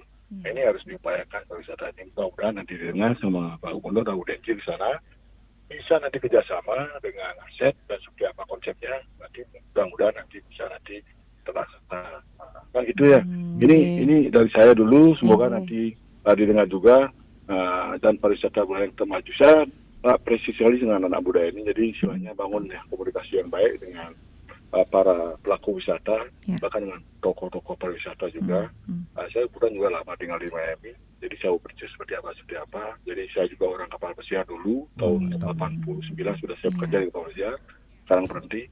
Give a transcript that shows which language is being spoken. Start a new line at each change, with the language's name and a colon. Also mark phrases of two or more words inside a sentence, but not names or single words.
Indonesian: Nah, ini harus diupayakan pariwisata ini. Mudah-mudahan nanti dengar sama Pak Gubernur dan Bu Denji di sana bisa nanti kerjasama dengan aset dan seperti apa konsepnya. Nanti mudah-mudahan nanti bisa terlaksana. Kan gitu ya. Ini dari saya dulu. Semoga nanti didengar juga dan pariwisata Buleleng termaju. Saya presisi sekali dengan anak muda ini. Jadi istilahnya bangun ya komunikasi yang baik dengan para pelaku wisata, bahkan dengan tokoh-tokoh pariwisata juga. Saya kebetulan juga lama tinggal di Miami, jadi saya bekerja seperti apa. Jadi saya juga orang kapal pesiar dulu, tahun 89 sudah saya bekerja di kapal pesiar, sekarang berhenti.